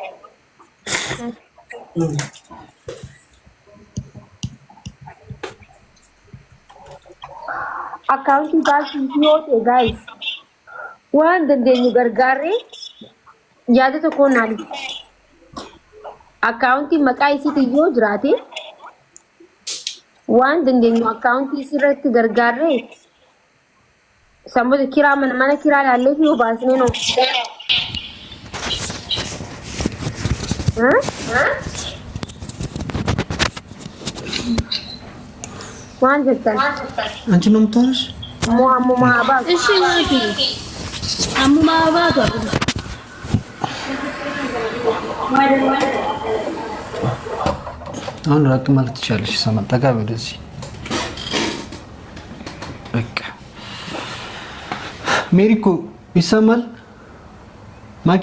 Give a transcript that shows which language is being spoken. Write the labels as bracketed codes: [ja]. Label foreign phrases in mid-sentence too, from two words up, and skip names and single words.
[om] Akkaawuntii baankii yoo ta'e gaayis waan dandeenyu gargaarree yaada tokkoon naaf akkaawuntii maqaa isiitiin yoo jiraate waan dandeenyu akkaawuntii isirratti gargaarree sammuu kiraa mana kiraa laallee fi yoo baasnee noo. Waan jettan. [am] አንቺ ነው የምታወራሽ? አሙማ አባቱ እሺ ማፊ አሙማ አባቱ አሁን ራቅ ማለት ትችላለሽ። ሰማን ጠጋ ወደዚህ በቃ ሜሪኮ ይሰማል። ማኪ